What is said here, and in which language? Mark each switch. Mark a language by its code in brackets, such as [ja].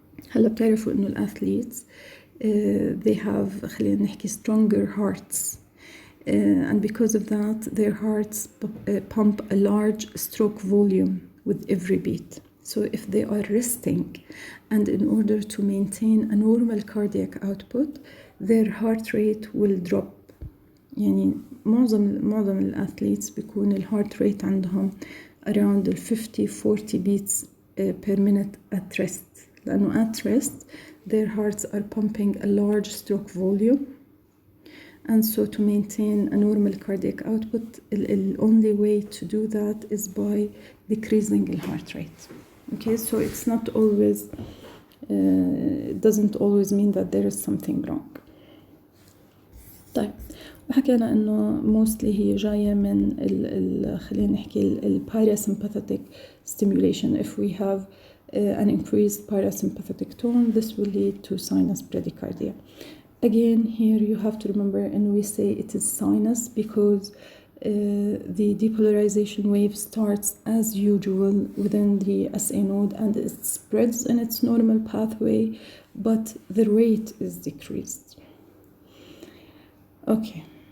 [ar] هلا بتعرفوا إنه الأثليتس [en] they have [ar] خلينا نحكي [en] stronger hearts. And because of that, their hearts pump a large stroke volume with every beat. So if they are resting, and in order to maintain a normal cardiac output, their heart rate will drop. [ar] يعني معظم الأثليتس بيكون الهارت [en] rate [ar] عندهم [en] around 50-40 beats per minute at rest. [ar] لأنه [en] at rest, their hearts are pumping a large stroke volume. And so to maintain a normal cardiac output, the only way to do that is by decreasing the heart rate. Okay, so it's not always, it doesn't always mean that there is something wrong. [ar] طيب, وحكينا إنه mostly هي جاية من خلينا نحكي parasympathetic stimulation. [en] If we have an increased parasympathetic tone, this will lead to sinus bradycardia. Again, here you have to remember, and we say it is sinus because the depolarization wave starts as usual within the SA node and it spreads in its normal pathway, but the rate is decreased. Okay.